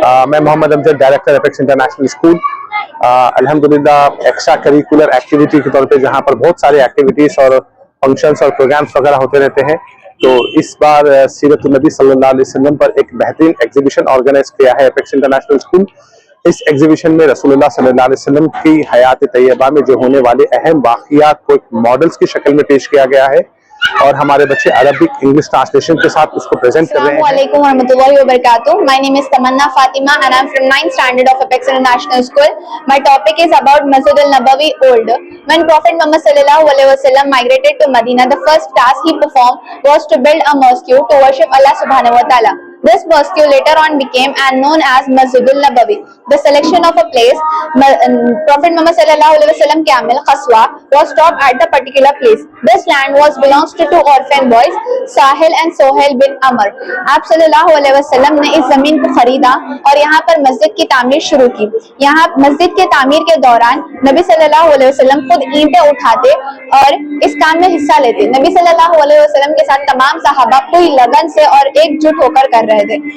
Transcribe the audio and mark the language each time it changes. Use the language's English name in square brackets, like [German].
[Hindi] मैं Mohammad Amjad, director apex international school. अल्हम्दुलिल्लाह extra curricular activity के तौर पे जहाँ पर बहुत सारे एक्टिविटीज और फंक्शंस और प्रोग्राम्स वगैरह होते रहते हैं, तो इस बार सीरत नबी सल्लल्लाहु अलैहि वसल्लम पर एक बेहतरीन एग्जीबिशन ऑर्गेनाइज किया है एपेक्स इंटरनेशनल स्कूल। इस एग्जीबिशन में रसूलुल्लाह सल्लल्लाहु अलैहि वसल्लम की हयात तैयबा में जो होने वाले अहम वाक़ियात को एक मॉडल्स की शक्ल में पेश किया गया है और हमारे बच्चे अरबिक इंग्लिश ट्रांसलेशन के साथ उसको प्रेजेंट कर रहे हैं। [Arabic] Assalamualaikum warahmatullahi wabarakatuh. [English] My name is Tamanna Fatima and I'm from 9th standard of Apex International School. My topic is about Masjid al-Nabawi Old. When Prophet Muhammad sallallahu alaihi wasallam migrated to Medina, the first task he performed was to build a mosque to worship Allah subhanahu wa ta'ala. This mosque later on became known as Masjid al-Nabawi. The selection of a place, Prophet Muhammad sallallahu alaihi wasallam Camel Qaswa was stopped at the particular place. This land belongs to two orphan boys, Sahil and Sohail bin Amr. [Hindi] आप सल्लल्लाहु अलैहि वसल्लम ने इस जमीन को खरीदा और यहाँ पर मस्जिद की तामीर शुरू की। यहाँ मस्जिद के तामीर के दौरान नबी सल्लल्लाहु अलैहि वसल्लम खुद ईंटें उठाते और इस काम में हिस्सा लेते। नबी सल्लल्लाहु अलैहि वसल्लम के साथ तमाम सहाबा पूरी लगन से और एकजुट होकर कर रहे थे।